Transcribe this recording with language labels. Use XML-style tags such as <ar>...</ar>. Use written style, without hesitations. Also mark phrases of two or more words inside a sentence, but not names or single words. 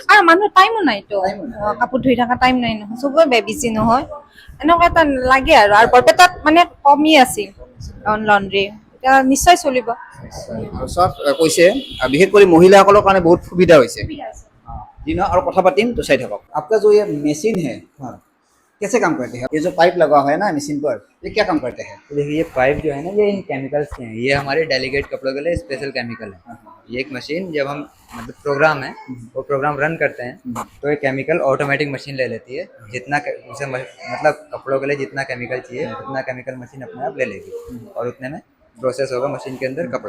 <as>আৰু মানুহৰ টাইমো নাইতো কাপোৰ ধুই থকা টাইম নাই নহয় চবৰে বিজি নহয় এনেকুৱা এটা লাগে আৰু বৰপেটাত মানে কমি আছিল লণ্ড্ৰি এতিয়া নিশ্চয় চলিব আৰু চব কৈছে বিশেষ কৰি মহিলাসকলৰ কাৰণে বহুত সুবিধা হৈছে দিনৰ আৰু কথা পাতিম তো চাই থাকক</as> <hi>आपका जो ये मशीन है कैसे काम करते हैं ये जो पाइप लगा हुआ है ना मशीन पर ये क्या काम करते हैं देखिए ये पाइप जो है ना ये इन केमिकल्स के हैं, ये हमारे डेलीगेट कपड़ों के लिए स्पेशल केमिकल है। ये एक मशीन जब हम मतलब प्रोग्राम है वो प्रोग्राम रन करते हैं तो ये केमिकल ऑटोमेटिक मशीन ले लेती है जितना उसे मतलब कपड़ों के लिए जितना केमिकल चाहिए उतना केमिकल मशीन अपने आप ले लेगी और उतने में प्रोसेस होगा मशीन के अंदर कपड़ा।</hi>